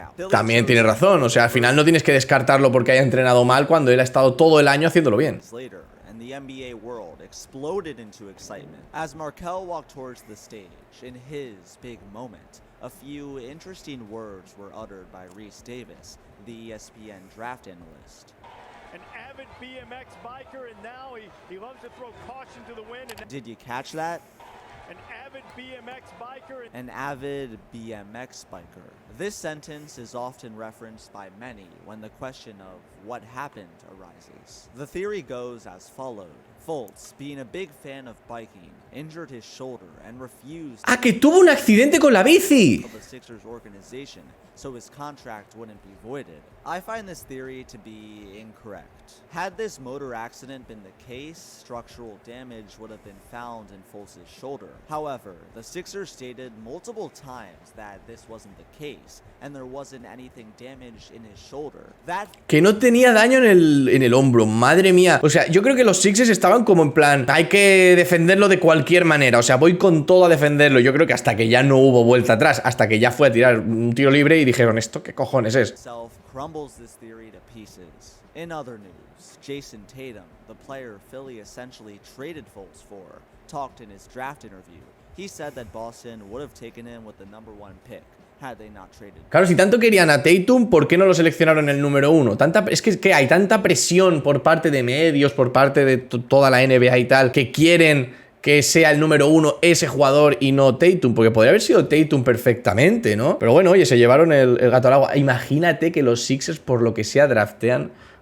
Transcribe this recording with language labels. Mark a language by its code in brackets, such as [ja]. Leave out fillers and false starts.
[es] También tiene razón, o sea, al final no tienes que descartarlo porque haya entrenado mal cuando él ha estado todo el año haciéndolo bien. [en] The NBA world exploded into excitement as Markelle walked towards the stage in his big moment. a few interesting words were uttered by Reese Davis, the ESPN draft analyst. An avid BMX biker, and now he loves to throw caution to the wind. And Did you catch that? an avid BMX biker. An avid BMX biker. This sentence is often referenced by many when the question of what happened arises. The theory goes as followed. Fultz, being a big fan of biking, injured his shoulder and refused [es] ¡Ah, que tuvo un accidente con la bici! [en] of the Sixers organization, so his contract wouldn't be voided. I find this theory to be incorrect. Had this motor accident been the case, structural damage would have been found in Fultz's shoulder. However, the Sixers stated multiple times that this wasn't the case, and there wasn't anything damaged in his shoulder. [es] Que no tenía daño en el hombro, madre mía. O sea, yo creo que los Sixers estaban como en plan, hay que defenderlo de cualquier manera. O sea, voy con todo a defenderlo. Yo creo que hasta que ya no hubo vuelta atrás, hasta que ya fue a tirar un tiro libre y dijeron, ¿esto qué cojones es? [en] Crumbles this theory to pieces. In other news, Jason Tatum, the player Philly essentially traded Fultz for, talked in his draft interview. He said that Boston would have taken him with the #1 pick had they not traded. [es] Claro, si tanto querían a Tatum, ¿por qué no lo seleccionaron en el número 1? Es que hay tanta presión por parte de medios, por parte de toda la NBA y tal, que quieren que sea el número 1 ese jugador y no Tatum, porque podría haber sido Tatum perfectamente, ¿no? Pero bueno, oye, se llevaron el gato al agua. Imagínate que los Sixers, por lo que sea, draftean.